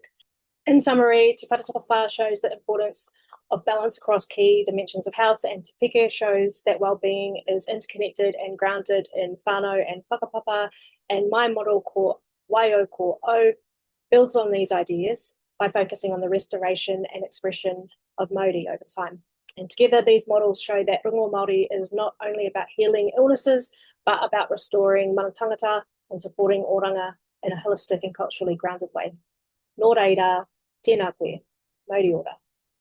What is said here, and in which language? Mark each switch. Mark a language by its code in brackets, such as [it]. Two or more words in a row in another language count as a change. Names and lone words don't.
[en] In summary, Te Whatatapa shows the importance of balance across key dimensions of health, and Te Peke shows that well-being is interconnected and grounded in whānau and whakapapa, and my model called Waio Ko O builds on these ideas by focusing on the restoration and expression of Māori over time. And together these models show that [mi] rongo Māori [en] is not only about healing illnesses, but about restoring [mi] mana tangata [en] and supporting oranga in a holistic and culturally grounded way. [mi] Nō reira, tēnā koe, Māori ora.